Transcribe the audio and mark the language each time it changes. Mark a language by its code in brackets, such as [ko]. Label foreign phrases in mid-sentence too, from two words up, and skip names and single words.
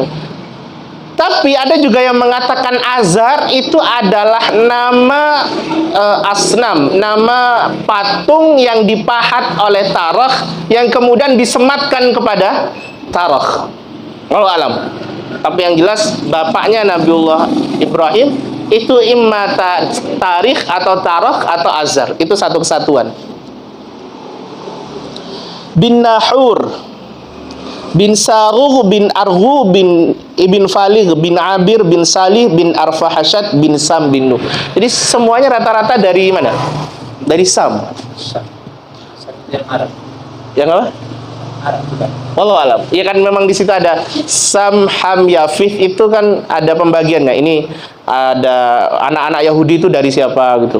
[id] Tapi ada juga yang mengatakan Azar itu adalah nama asnam, nama patung yang dipahat oleh Tarikh yang kemudian disematkan kepada Tarikh. [ar] والله أعلم. [id] Tapi yang jelas bapaknya Nabiullah Ibrahim itu imma Tarikh atau Tarikh atau Azar. Itu satu kesatuan. Bin Nahur, bin Sarugh, bin Arghu, bin Ibn Faligh, bin Abir, bin Salih, bin Arfahashad, bin Sam, bin Nuh. Jadi semuanya rata-rata dari mana? Dari Sam. Yang Arab. Yang apa? Arab bukan. [ar] والله أعلم. [id] Ya kan memang di situ ada Sam, Ham, Yafith, itu kan ada pembagiannya. Ini ada anak-anak Yahudi itu dari siapa gitu.